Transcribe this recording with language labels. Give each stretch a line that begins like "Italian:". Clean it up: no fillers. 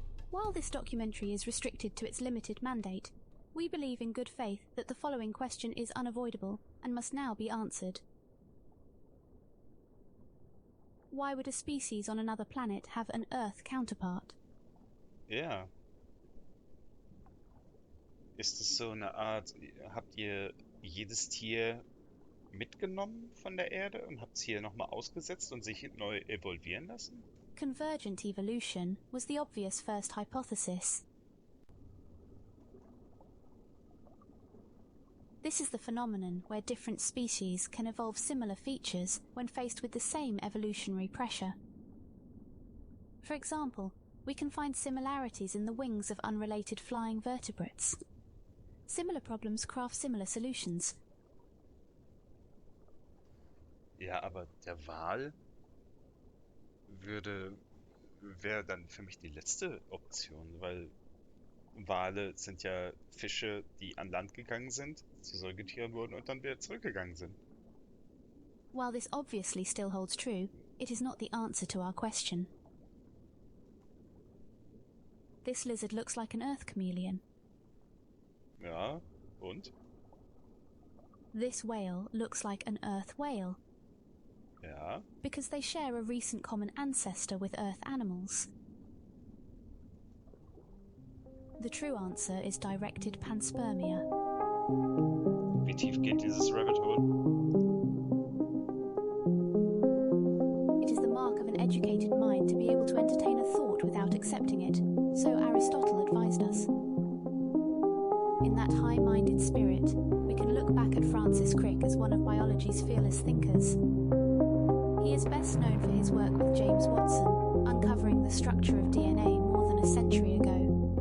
English: While this documentary is restricted to its limited mandate, we believe in good faith that the following question is unavoidable and must now be answered. Why would a species on another planet have an Earth counterpart?
German: Ja. Ist es so eine Art, habt ihr jedes Tier mitgenommen von der Erde und habt es hier nochmal ausgesetzt und sich neu evolvieren lassen?
English: Convergent evolution was the obvious first hypothesis. This is the phenomenon where different species can evolve similar features when faced with the same evolutionary pressure. For example, we can find similarities in the wings of unrelated flying vertebrates. Similar problems craft similar solutions.
German: Ja, aber der Wal wäre dann für mich die letzte Option, weil Wale sind ja Fische, die an Land gegangen sind, zu Säugetieren wurden und dann wieder zurückgegangen sind.
English: While this obviously still holds true, it is not the answer to our question. This lizard looks like an Earth chameleon.
German: Ja, und?
English: This whale looks like an Earth whale.
German: Ja.
English: Because they share a recent common ancestor with Earth animals. The true answer is directed panspermia.
German: Wie tief geht dieses Rabbit Hole?
English: It is the mark of an educated mind to be able to entertain a thought without accepting it, so Aristotle advised us. In that high-minded spirit, we can look back at Francis Crick as one of biology's fearless thinkers. He is best known for his work with James Watson, uncovering the structure of DNA more than a century ago.